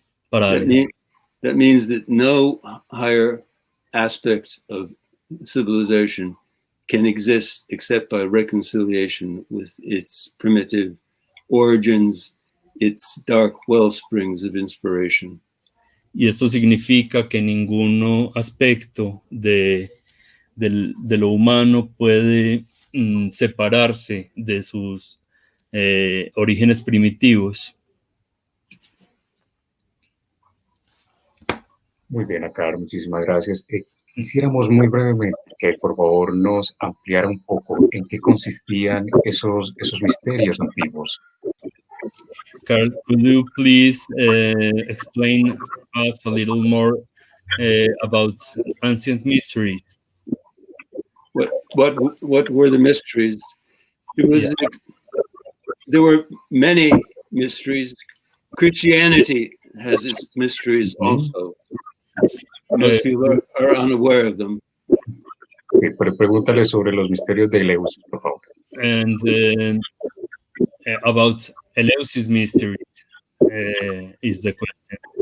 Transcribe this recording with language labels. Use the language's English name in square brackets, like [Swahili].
[English] That means that no higher aspect of civilization can exist except by reconciliation with its primitive origins, its dark wellsprings of inspiration. [Spanish] Y esto significa que ningún aspecto de lo humano puede separarse de sus orígenes primitivos. Muy bien, Acar, muchísimas gracias. Quisiéramos muy brevemente que por favor nos ampliara un poco en qué consistían esos misterios antiguos. [English] Carl, could you please explain us a little more about ancient mysteries? What were the mysteries? There were many mysteries. Christianity has its mysteries also. Most people are unaware of them. [Spanish] Sí, pero pregúntale sobre los misterios de Eleusis, por favor. [English] And about Eleusis mysteries is the question.